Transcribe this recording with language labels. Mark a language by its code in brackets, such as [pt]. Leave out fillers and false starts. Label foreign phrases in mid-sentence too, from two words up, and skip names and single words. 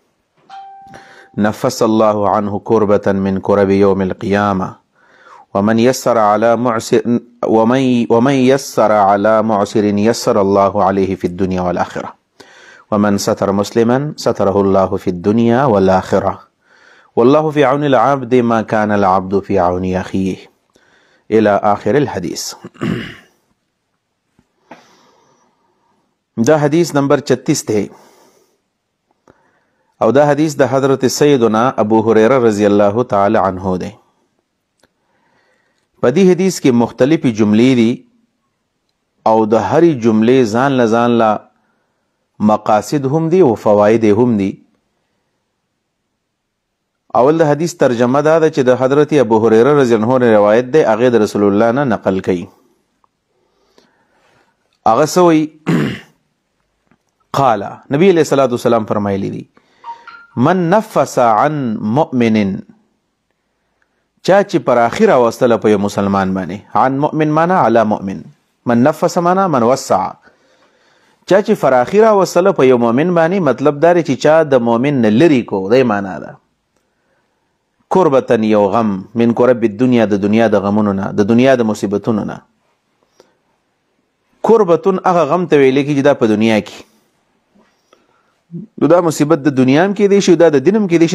[ar] نفس الله عنه كربة من كرب يوم القيامة ومن يسر على معسر يسر الله عليه في الدنيا والآخرة ومن ستر مسلما ستره الله في الدنيا والآخرة والله في عون العبد ما كان العبد في عون أخيه إلى آخر الحديث. [ps] دا حدیث نمبر 36 थे او دا حدیث د حضرت سیدنا ابو هریره [ar] رضی الله تعالی عنہ [ps] ده. په دې حدیث کې مختلفی جملې دي او د هرې جملې ځان لا مقاصد هم دي او فواید هم دي. اول د حدیث ترجمه دا ده چې د حضرت ابو هریره [ar] رضی الله عنه [ps] روایت ده، هغه د رسول الله نه نقل کړي. هغه سوی [ar] قال نبی علیہ الصلوۃ والسلام [ps] فرمایلی دي: [ar] من نفس عن مؤمن، [ps] چا چې پر اخره واستله په مسلمان باندې، [ar] عن مؤمن معنا علی مؤمن، من نفس معنا من وسع، [ps] چا چې پر اخره واستله په یو مؤمن باندې، مطلب دا چې چا د مؤمن نه لری کو، دای معنا ده قربتن یو غم، [ar] من قرب الدنیا [ps] د دنیا د غمونو نه، د دنیا د مصیبتونو نه. قربتن هغه غم ته ویل کېږي دا په دنیا کې، دا مصیبت د دنیا هم کې دی شي، دا د دین هم کې دی شي.